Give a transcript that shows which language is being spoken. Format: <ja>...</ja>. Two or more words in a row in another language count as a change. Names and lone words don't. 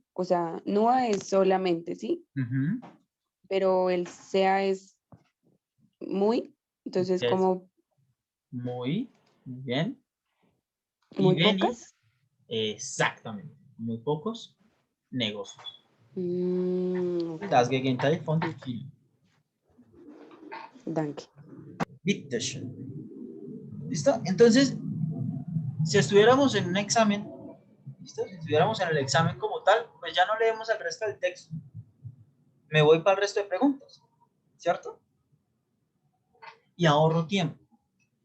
<es>O sea, no es solamente, ¿sí? Ujú. Pero el sea es muy, entonces Es como muy bien. Y muy Beni, pocas. exactamente. Muy pocos negocios. Ok,</es> <de>Das Gegenteil von viel. danke. Bitteschön.</de> <es>¿Listo? Entonces, si estuviéramos en un examen, ¿listo? Si estuviéramos en el examen como tal, pues ya no leemos el resto del texto. Me voy para el resto de preguntas, ¿cierto? Y ahorro tiempo.</es>